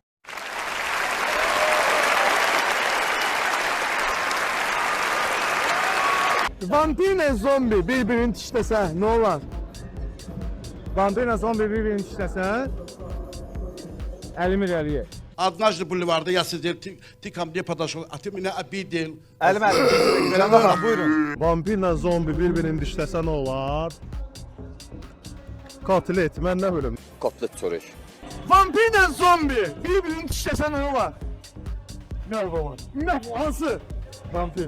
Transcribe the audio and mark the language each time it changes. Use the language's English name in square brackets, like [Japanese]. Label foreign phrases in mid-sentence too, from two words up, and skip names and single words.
[Azerbaijani] Vampirlə zombi bir-birini dişləsə nə olar? Vampirlə zombi bir-birini dişləsə, əlimi irəliyə. [Russian] Однажды бульварда я сидел, ты ко мне подошел, а ты меня обидел. [Azerbaijani] buyurun. Vampirlə zombi bir-birini dişləsə nə olar? Katil et, mən nə bilim. Vampirlə zombi bir-birini dişləsə nə olar? Nə olar? Nə hansı? Vampir.